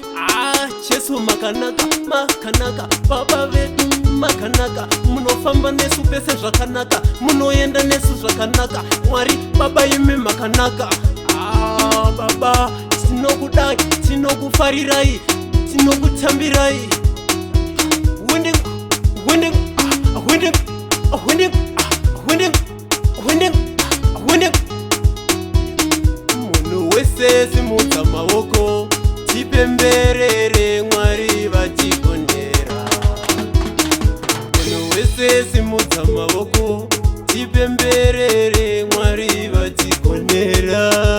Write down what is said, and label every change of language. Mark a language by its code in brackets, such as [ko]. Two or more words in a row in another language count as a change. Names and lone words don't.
[sn] Ah, Jesu makanaka, makanaka, Baba vedu makanaka. Munofamba nesu pese zvakanaka, munoenda nesu zvakanaka. Mwari Baba imi makanaka. Ah, Baba, tinokudai, tinokufarirai, tinokutambirai. [en] Winning, winning, ah, winning, ah, winning, ah, winning. Winning, winning. [sn] Munhu wese simudza maoko, tipemberere Mwari vatikondera. Munhu wese simudza maoko, tipemberere Mwari vatikondera.